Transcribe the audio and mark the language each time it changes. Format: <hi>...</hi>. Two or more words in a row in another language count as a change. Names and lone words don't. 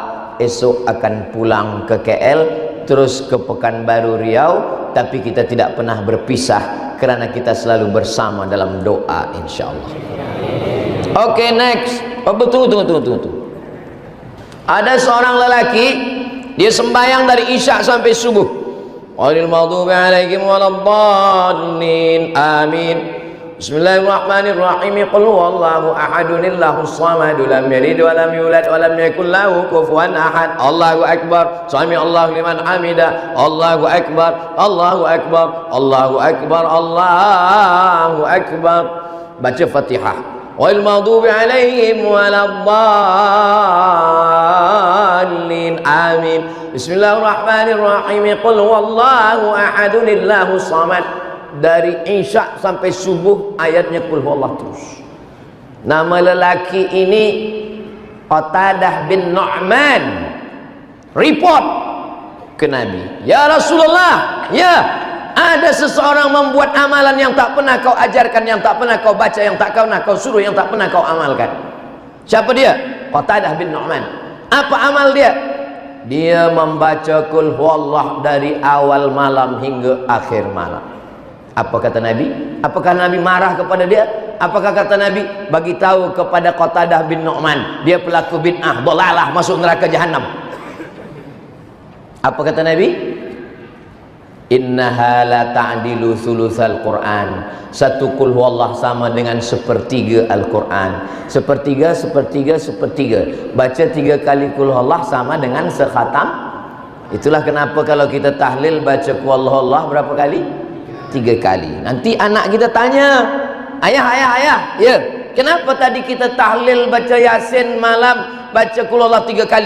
<ms>Esok akan pulang ke KL, terus ke Pekanbaru Riau, tapi kita tidak pernah berpisah kerana kita selalu bersama dalam doa insyaallah. Oke, next. Tunggu. Ada seorang lelaki, dia sembahyang dari Isya sampai subuh.</ms> <ar>والمغضوب عليهم ولا الضالين.</ar> <ms>Amin.</ms> <ar>بسم الله الرحمن الرحيم قل هو الله أحد الله الصمد لم يلد ولم يولد ولم يكن له كفوا أحد. الله أكبر. سمع الله لمن حمده. الله أكبر الله أكبر الله أكبر. الله أكبر.</ar> <ms>Baca Fatihah.</ms> <ar>والمغضوب عليهم ولا الضالين.</ar> <ms>Amin.</ms> <ar>بسم الله الرحمن الرحيم قل هو الله أحد الله الصمد.</ar> <ms>Dari Isya sampai subuh ayatnya</ms> <ar>قل هو الله</ar> <ms>terus. Nama lelaki ini Qatadah bin Nu'man report ke Nabi,</ms> <ar>يا رسول الله,</ar> <ms>ya, ada seseorang membuat amalan yang tak pernah kau ajarkan, yang tak pernah kau baca, yang tak pernah kau suruh, yang tak pernah kau amalkan. Siapa dia? Qatadah bin Nu'man. Apa amal dia? Dia membaca</ms> <ar>قل هو الله</ar> <ms>dari awal malam hingga akhir malam. Apa kata Nabi? Apakah Nabi marah kepada dia? Apakah kata Nabi? Bagi tahu kepada Qatadah bin Nu'man, dia pelaku bid'ah, dalalah, masuk neraka jahanam. Apa kata Nabi?</ms> <ar>إنها لتعدل ثلث القرآن.</ar> <ms>Satu</ms> <ar>قل هو الله</ar> <ms>sama dengan sepertiga Al-Quran. Sepertiga. Baca 3 kali</ms> <ar>قل هو الله</ar> <ms>sama dengan sekhatam. Itulah kenapa kalau kita tahlil baca</ms> <ar>قل هو الله</ar> <ms>berapa kali? 3 kali. Nanti anak kita tanya, ayah, ya, kenapa tadi kita tahlil baca Yasin malam, baca</ms> <ar>قل هو الله</ar> <ms>3 kali?</ms>